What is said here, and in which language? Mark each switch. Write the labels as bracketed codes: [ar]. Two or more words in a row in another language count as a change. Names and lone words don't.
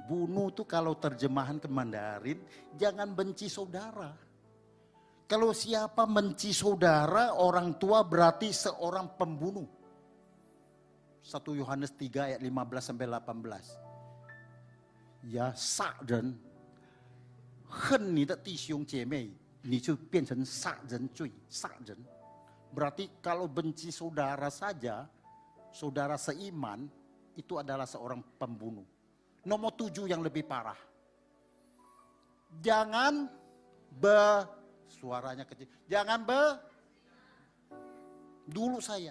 [id] Bunuh tuh kalau terjemahan ke Mandarin, jangan benci saudara. Kalau siapa benci saudara, orang tua berarti seorang pembunuh. 1 Yohanes 3 ayat 15 sampai 18. Ya, [zh] 杀人，恨你的弟兄姐妹，你就变成杀人罪，杀人。 [id] Berarti kalau benci saudara saja, saudara seiman, itu adalah seorang pembunuh. Nomor 7 yang lebih parah. Jangan suaranya kecil. Jangan dulu saya.